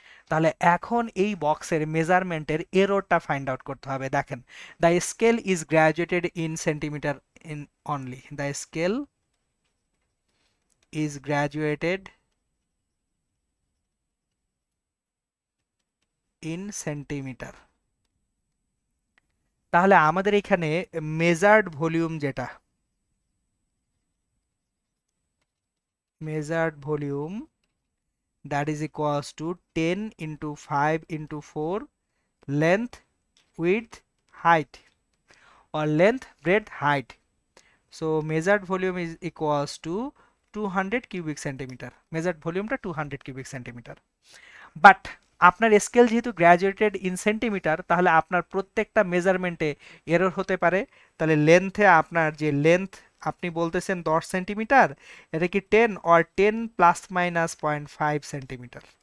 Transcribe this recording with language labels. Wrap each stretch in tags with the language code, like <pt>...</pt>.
<bn>তাহলে এখন এই বক্সের মেজারমেন্টের এররটা ফাইন্ড আউট করতে হবে।</bn> <en>দেখেন, the scale is graduated in centimeter in only, the scale is graduated in centimeter.</en> <bn>তাহলে আমাদের এখানে মেজার্ড ভলিউম যেটা,</bn> <en>Measured volume that is equals to 10 into 5 into 4 length, width, height, or length, breadth, height. So measured volume is equals to 200 cubic centimeter. Measured volume টা 200 cubic centimeter.</en> <bn>But আপনার scale যেহেতু</bn> <en>graduated in centimeter,</en> <bn>তাহলে আপনার প্রত্যেকটা মেজারমেন্টে error হতে পারে। তাহলে লেন্থে আপনার যে লেন্থ আপনি বলতেছেন 10 সেন্টিমিটার, এটা কি 10 or 10 প্লাস মাইনাস 0.5 সেন্টিমিটার।</bn>